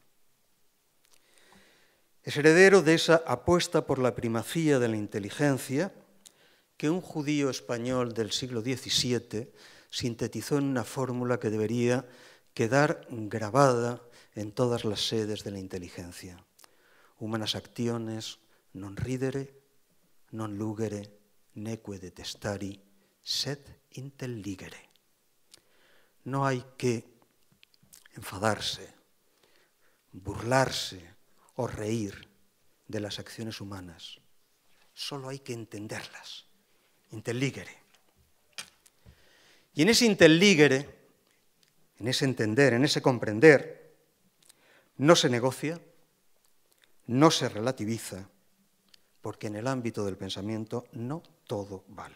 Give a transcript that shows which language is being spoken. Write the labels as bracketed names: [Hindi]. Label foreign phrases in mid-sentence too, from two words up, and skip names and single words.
[Spanish] Es heredero de esa apuesta por la primacía de la inteligencia que un judío español del siglo XVII sintetizó en una fórmula que debería quedar grabada en todas las sedes de la inteligencia. [Latin] Humanas actiones non ridere, non lugere, neque detestari, sed intelligere. [Spanish] No hay que enfadarse, burlarse o reír de las acciones humanas. Solo hay que entenderlas. Intelligere. Y en ese intelligere, en ese entender, en ese comprender, no se negocia, no se relativiza, porque en el ámbito del pensamiento no todo vale.